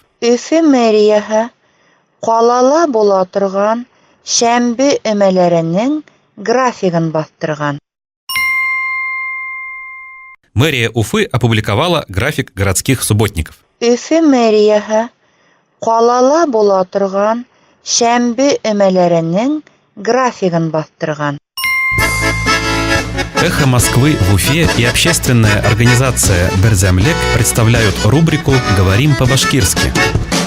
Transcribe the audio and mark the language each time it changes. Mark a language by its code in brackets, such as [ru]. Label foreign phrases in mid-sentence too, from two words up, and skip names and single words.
[ba] Өфө мэрияһы ҡалала була торған шәмбе өмәләренең графигын баҫтырған. [ru] Мэрия Уфы опубликовала график городских субботников. [ba] Өфө мэрияһы ҡалала була торған шәмбе өмәләренең графигын баҫтырған. [ru] Эхо Москвы в Уфе и общественная организация Берзямлек представляют рубрику «Говорим по-башкирски».